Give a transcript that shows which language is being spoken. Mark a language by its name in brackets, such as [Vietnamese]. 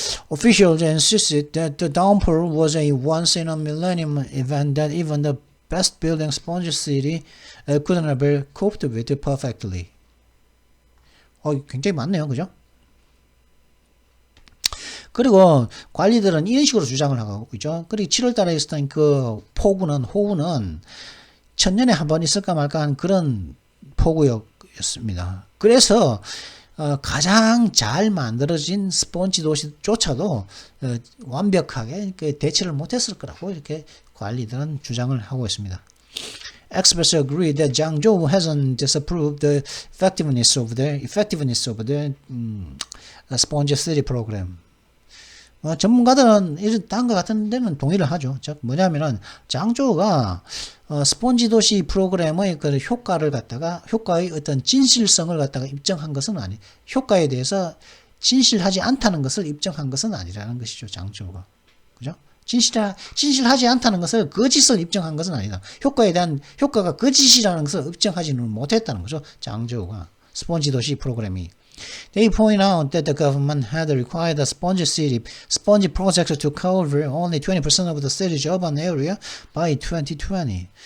[English] Officials insisted that the downpour was a once-in-a-millennium event that even the best building sponge city couldn't have coped with perfectly. [Korean] 굉장히 많네요, 그죠? 그리고 관리들은 이런 식으로 주장을 하고 있죠. 그리고 7월달에 있었던 그 호우는 천년에 한 번 있을까 말까 한 그런 폭우였습니다. 그래서 가장 잘 만들어진 스폰지 도시조차도 완벽하게 대처를 못했을 거라고 이렇게 관리들은 주장을 하고 있습니다. [English] Experts agree that Zhangzhou hasn't disapproved the effectiveness of the sponge city program. [Korean] 전문가들은 이런 다음과 같은 데는 동의를 하죠. 즉 뭐냐면은 장조가 스폰지 도시 프로그램의 그 효과의 어떤 진실성을 갖다가 입증한 것은 아니, 효과에 대해서 진실하지 않다는 것을 입증한 것은 아니라는 것이죠. 장조가. 그죠? 진실하지 않다는 것을 거짓을 입증한 것은 아니다. 효과가 거짓이라는 것을 입증하지는 못했다는 거죠. 장조가. 스폰지 도시 프로그램이. [English] They point out that the government had required the sponge project to cover only 20% of the city's urban area by 2020.